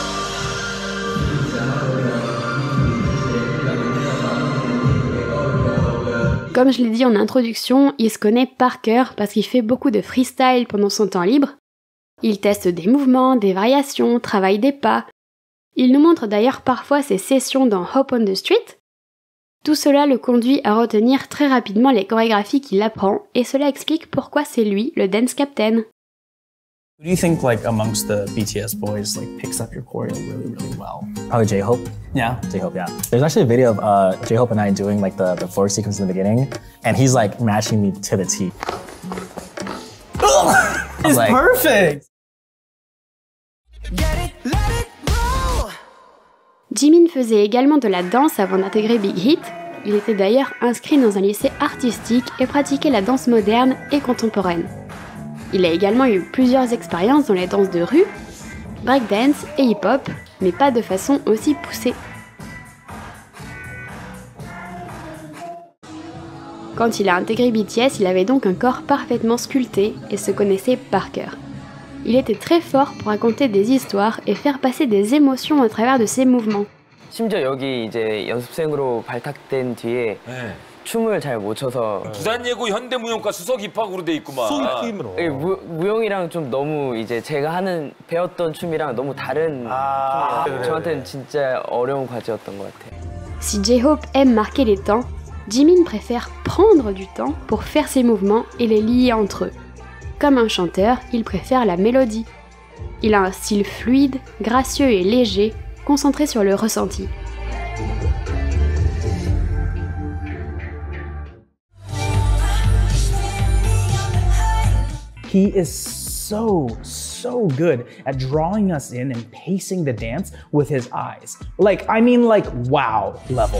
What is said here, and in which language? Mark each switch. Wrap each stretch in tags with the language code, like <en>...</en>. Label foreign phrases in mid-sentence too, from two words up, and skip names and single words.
<fr>Comme je l'ai dit en introduction, il se connaît par cœur parce qu'il fait beaucoup de freestyle pendant son temps libre. Il teste des mouvements, des variations, travaille des pas. Il nous montre d'ailleurs parfois ses sessions dans Hop on the Street. Tout cela le conduit à retenir très rapidement les chorégraphies qu'il apprend, et cela explique pourquoi c'est lui le</fr> <en>dance captain. Who do you think, like, amongst the BTS boys, like, picks up your choreo really, really well? Probably J-Hope. Yeah? J-Hope, yeah. There's actually a video of J-Hope and I doing like the floor sequence in the beginning, and he's like matching me to the T. It's like, perfect!</en> <fr>Jimin faisait également de la danse avant d'intégrer Big Hit. Il était d'ailleurs inscrit dans un lycée artistique et pratiquait la danse moderne et contemporaine. Il a également eu plusieurs expériences dans les danses de rue, breakdance et hip-hop, mais pas de façon aussi poussée. Quand il a intégré BTS, il avait donc un corps parfaitement sculpté et se connaissait par cœur. Il était très fort pour raconter des histoires et faire passer des émotions à travers de ses mouvements.</fr> <ko>심지어 여기 이제 연습생으로 발탁된 뒤에 네. 춤을 잘 못 춰서 부산예고 현대무용과 수석 입학으로 돼 있구만. 무용이랑 좀 너무 이제 제가 배웠던 춤이랑 너무 다른 춤이에요. 저한테는 진짜 어려운 과제였던 것 같아요.</ko> <fr>Si J-Hope aime marquer les temps, Jimin préfère prendre du temps pour faire ses mouvements et les lier entre eux. Comme un chanteur, il préfère la mélodie. Il a un style fluide, gracieux et léger, concentré sur le ressenti.</fr> <en>He is so good at drawing us in and pacing the dance with his eyes. Like, I mean, like, wow level.</en>